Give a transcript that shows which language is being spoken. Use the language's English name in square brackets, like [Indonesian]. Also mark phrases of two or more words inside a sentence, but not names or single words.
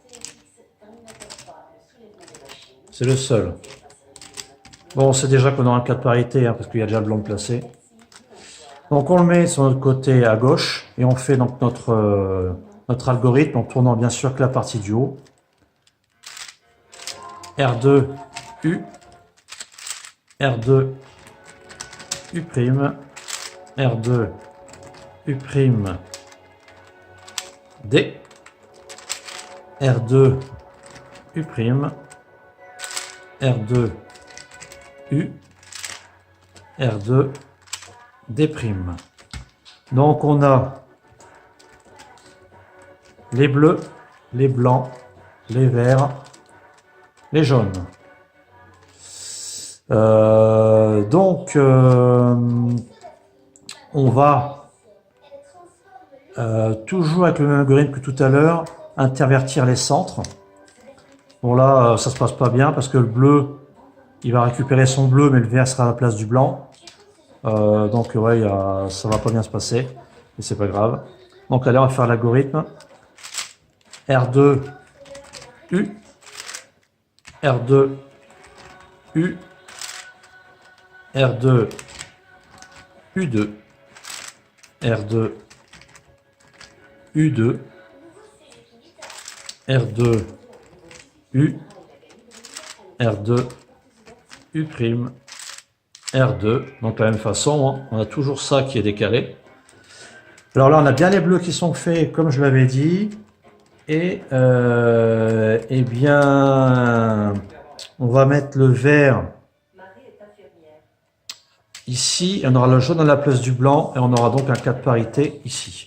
[French] C'est le seul. Bon, on sait déjà qu'on aura un cas de parité, hein, parce qu'il y a déjà le blanc placé. Donc on le met sur notre côté à gauche et on fait donc notre algorithme en tournant bien sûr que la partie du haut. R2, U, R2, U', R2, U', D, R2, U', R2, U, R2, D'. Donc on a les bleus, les blancs, les verts, les jaunes. On va toujours avec le même algorithme que tout à l'heure, intervertir les centres. Bon là, ça se passe pas bien parce que le bleu, il va récupérer son bleu, mais le vert sera à la place du blanc. Donc ouais, ça va pas bien se passer, mais c'est pas grave. Donc allez, on va faire l'algorithme. R2, U, R2, U, R2, U2, R2, U2, R2, U, R2, U', R2. Donc de la même façon, hein, on a toujours ça qui est décalé. Alors là, on a bien les bleus qui sont faits, comme je l'avais dit. Et eh bien, on va mettre le vert ici, et on aura le jaune à la place du blanc, et on aura donc un cas de parité ici.